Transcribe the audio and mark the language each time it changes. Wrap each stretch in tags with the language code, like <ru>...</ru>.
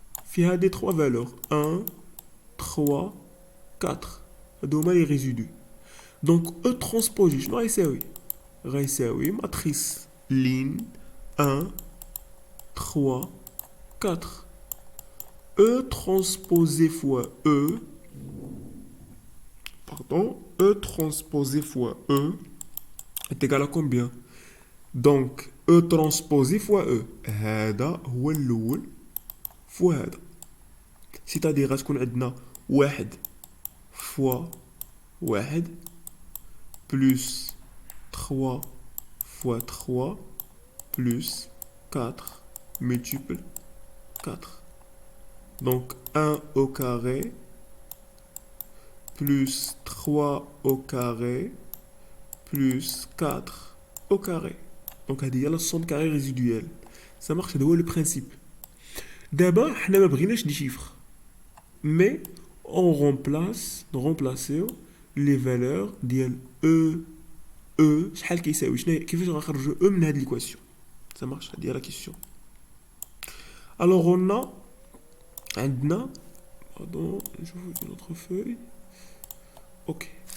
<ar>فيها</ar> <fr>des 3 valeurs 1 3 4</fr> <ar>هادو هما</ar> <fr>les résidus donc E transposé</fr> <ar>شنو غيساوي</ar> <fr>matrice ligne 1 3 4 E transposé fois E E transposé fois E est égal à combien? Donc E transposé fois E</fr> <ar>هذا هو الأول فوا هذا</ar> <fr>c'est-à-dire</fr> <ar>غتكون عندنا</ar> <fr>1 fois 1 plus 3 fois 3 plus 4 multiple 4. Donc 1 au carré plus 3 au carré plus 4 au carré. Donc</fr> <ar>هذه هي</ar> <fr>la somme carrée résiduelle. Ça marche,</fr> <ar>هذا هو</ar> <fr>le principe.</fr> <ar>دابا حنا ما بغيناش دي chiffres.</ar> <fr>Mais on remplace les valeurs</fr> <ar>ديال E شحال كيساوي كيفاش غنخرجوا E من هذه</ar> <fr>l'équation. Ça marche,</fr> <ar>هذه هي</ar> <fr>la question. Alors on a</fr> <ar>عندنا</ar> <fr>pardon, je vous une autre feuille. OK.</fr>